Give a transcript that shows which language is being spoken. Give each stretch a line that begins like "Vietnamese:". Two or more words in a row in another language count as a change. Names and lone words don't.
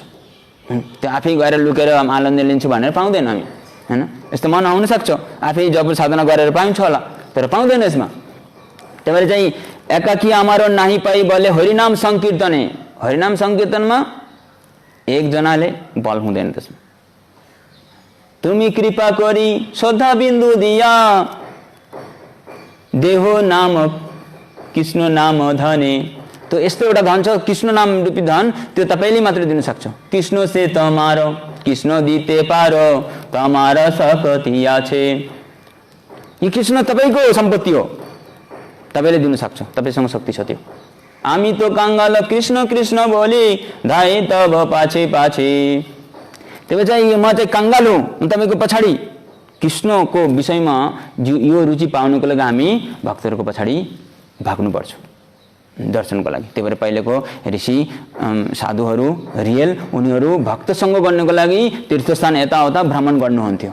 Nepali: त्यो आफै गएर लुकेर आनन्द लिन्छु भनेर पाउँदैन हामी हैन। यस्तो मन आउन सक्छ आफै जब साधना गरेर पाइन्छ होला, तर पाउँदैन यसमा। त्यही भएर चाहिँ
Bangla: একাকী আমারো নাহি পাই বলে হরিনাম সংকীর্তনে।
Nepali: हरिनाम संकीर्तनमा एकजनाले बल हुँदैन त्यसमा।
Bangla: তুমি কৃপা করি শ্রদ্ধা বিন্দু দিয়া দেহ নাম কৃষ্ণ নাম ধনে।
Nepali: तो यस्तो एउटा धन छ कृष्ण नाम रूपी धन, त्यो तपाईले मात्र दिन सक्छ।
Bangla: কৃষ্ণ সে তোমার কৃষ্ণ দিতে পারো তোমার শকতি আছে।
Nepali: यो कृष्ण तपाईको सम्पत्ति हो, तपाईले दिन सक्छ, तपाईसँग शक्ति छ त्यो।
Bangla: আমি তো কাঙ্গাল কৃষ্ণ কৃষ্ণ বলি ধাই তব পাছে পাছে।
Nepali: त्यही चाहिँ म चाहिँ काङ्गाल हुँ, तपाईको पछाडि। कृष्णको विषयमा यो रुचि पाउनको लागि हामी भक्तहरूको पछाडि भाग्नुपर्छ दर्शनको लागि। त्यही भएर पहिलेको ऋषि साधुहरू रियल उनीहरू भक्तसँग गर्नको लागि तीर्थस्थान यताउता भ्रमण गर्नुहुन्थ्यो।